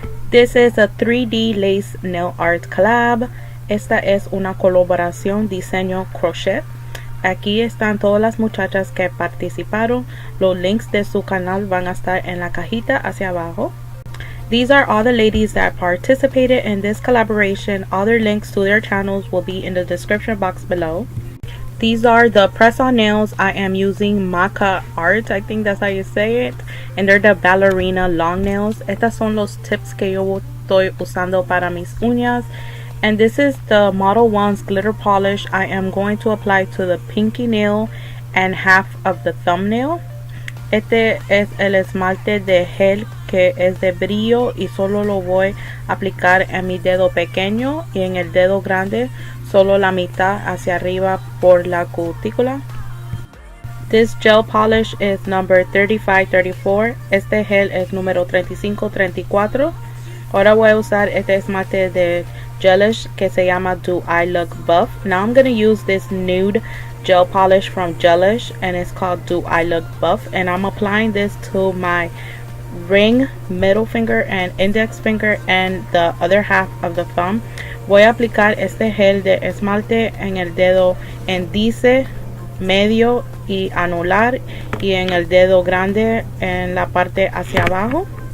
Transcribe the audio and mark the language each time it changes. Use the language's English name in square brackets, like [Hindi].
[English] This is a 3D lace nail art collab. [Spanish] Esta es una colaboración diseño crochet. Aquí están todas las muchachas que participaron. Los links de su canal van a estar en la cajita hacia abajo. [English] These are all the ladies that participated in this collaboration. All their links to their channels will be in the description box below. These are the press-on nails. I am using Makartt, I think that's how you say it. And they're the Ballerina long nails. [Spanish] Estas son los tips que yo estoy usando para mis uñas. [English] And this is the Model 1's glitter polish. I am going to apply to the pinky nail and half of the thumbnail. [Spanish] Este es el esmalte de gel que es de brillo y solo lo voy a aplicar en mi dedo pequeño y en el dedo grande solo la mitad hacia arriba por la cutícula. [English] This gel polish is number 3534. [Spanish] Este gel es número 3534. Ahora voy a usar este esmalte de Gelish que se llama Do I Look Buff. [English] Now I'm going to use this nude gel polish from Gelish and it's called Do I Look Buff, and I'm applying this to my ring, middle finger and index finger and the other half of the thumb. [Spanish] Voy a aplicar este gel de esmalte en el dedo índice, medio y anular y en el dedo grande en la parte hacia abajo.